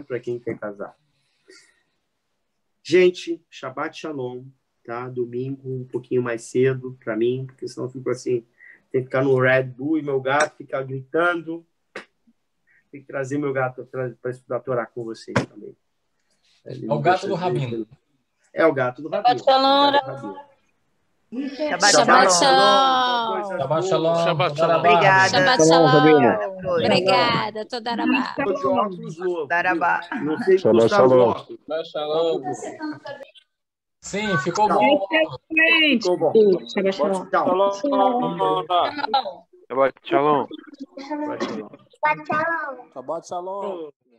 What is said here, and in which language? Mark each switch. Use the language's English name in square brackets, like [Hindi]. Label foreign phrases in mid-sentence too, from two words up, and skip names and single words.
[Portuguese] Para quem quer casar. Gente, [Hebrew] שבת שלום, [Portuguese] tá? Domingo, um pouquinho mais cedo para mim, porque senão eu fico assim, tem que ficar no Red Bull e meu gato ficar gritando. Tem que trazer meu gato para estudar a Torá com vocês também. É o gato do Rabino. É o gato do Rabino. [Hebrew] שבת שלום. שבת שלום. שבת שלום. [Portuguese] Obrigada. [Hebrew] שבת שלום. Obrigada. תודה רבה. Darabá. [Portuguese] Não sei se [Hebrew] שבת שלום. שבת שלום. [Portuguese] Sim, ficou bom. Ficou bom. [Hebrew] שבת שלום. [Portuguese] Tchau. [Hebrew] שבת שלום. שבת שלום. שבת שלום. שבת שלום.